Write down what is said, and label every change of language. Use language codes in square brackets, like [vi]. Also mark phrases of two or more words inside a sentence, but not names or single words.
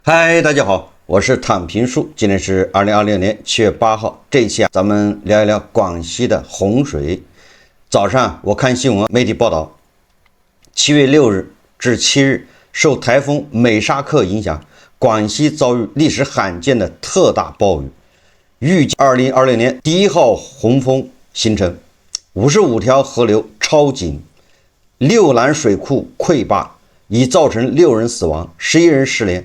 [zh] 嗨，大家好，我是躺平叔。今天是2026年7月8号。這一期咱們聊一聊廣西的洪水。早上我看新聞媒體報道，7月6日至7日，受台風美沙克影響，廣西遭遇歷史罕見的特大暴雨，預計2026年第1號洪峰形成，55條河流超警，6欄水庫潰壩，已造成6人死亡，11人失聯。